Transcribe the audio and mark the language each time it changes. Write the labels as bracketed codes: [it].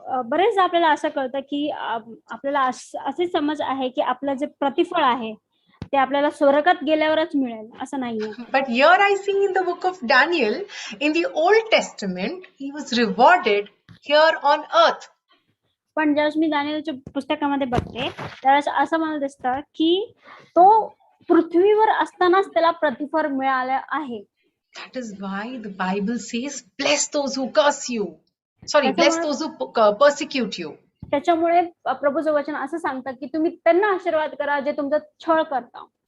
[mr] बरेच आपल्याला असं कळतं की आपल्याला असे समज आहे की आपलं जे प्रतिफळ आहे ते आपल्याला स्वर्गात गेल्यावरच मिळेल, असं नाहीये. [en] But here I see in the book of Daniel, in the Old Testament, he was rewarded here on earth. [mr] पण ज्यावेळेस मी दानिएलच्या पुस्तकामध्ये बघते त्यावेळेस असं मला दिसतं की तो पृथ्वीवर असतानाच त्याला प्रतिफळ मिळालं आहे. [en] That is why the Bible says, bless those who curse you. Sorry, bless those who persecute you. [mr] त्याच्यामुळे प्रभूचं वचन असं सांगतं की तुम्ही त्यांना आशीर्वाद करा जे तुमचा छळ करतात.